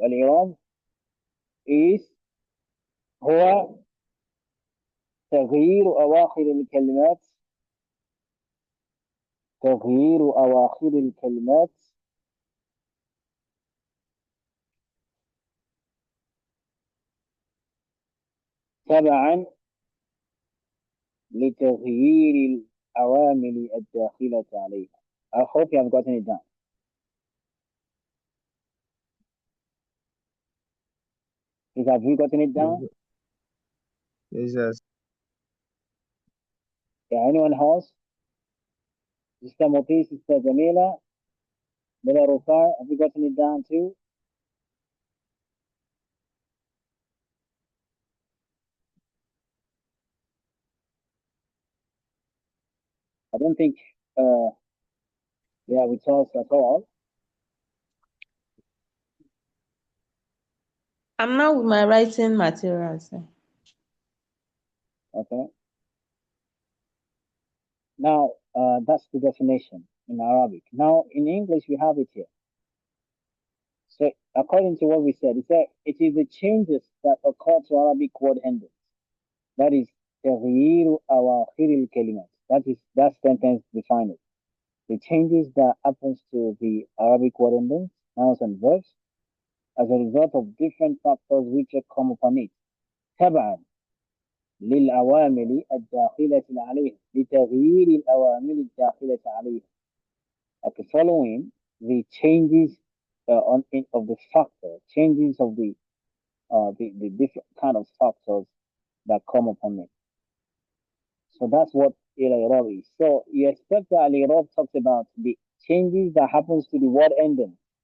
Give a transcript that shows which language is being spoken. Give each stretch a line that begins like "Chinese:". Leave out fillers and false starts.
Arabic: الإعراب is هو تغيير أواخر الكلمات تغيير أواخر الكلمات تبعا لتغيير الأوامر الداخلة عليها.
English: I hope you have gotten it down. Please, have you gotten it down? Please, yes. Yeah, anyone else? Sister Moti, Sister Jamila, Brother Rufai, have you gotten it down too? I don't think they are with us at all. I'm not with my writing materials. Okay. Now, that's the definition in Arabic. Now, in English, we have it here. So, according to what we said, it is the changes that occur to Arabic word endings. That is,
Arabic: تغيير أواخر الكلمات.
English: That sentence defines it. The changes that happens to the Arabic word endings, nouns and verbs, as a result of different factors which come upon it.
Arabic: تبعا للعوامل الداخلة عليه لتغيير العوامل الداخلة عليه.
English: Okay, following the changes of the factor, changes of the different kind of factors that come upon it. So that's what al-i'rab is. So you expect that al-i'rab talks about the changes that happens to the word ending.